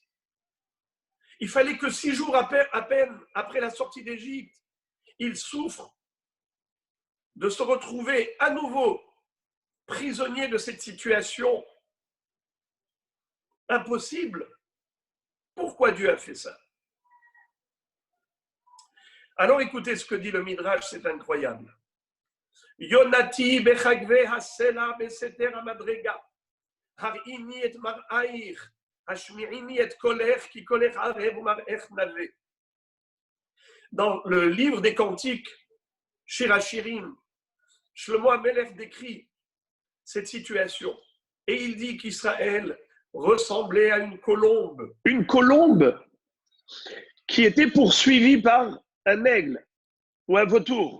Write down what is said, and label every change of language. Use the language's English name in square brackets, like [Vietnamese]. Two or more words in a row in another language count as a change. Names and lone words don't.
[French] Il fallait que 6 jours à peine après la sortie d'Égypte, il souffre de se retrouver à nouveau prisonnier de cette situation impossible. Pourquoi Dieu a fait ça? Alors écoutez ce que dit le Midrash, c'est incroyable. [Hebrew] יונתי בחגוי הסלע בסתר המדרגה הראיני את מראיך השמיעיני את קולך כי קולך ערב ומראיך נאוה. [French] Dans le livre des Cantiques, Shir HaShirim, Shlomo HaMelech décrit cette situation et il dit qu'Israël ressemblait à une colombe. Une colombe qui était poursuivie par un aigle ou un vautour.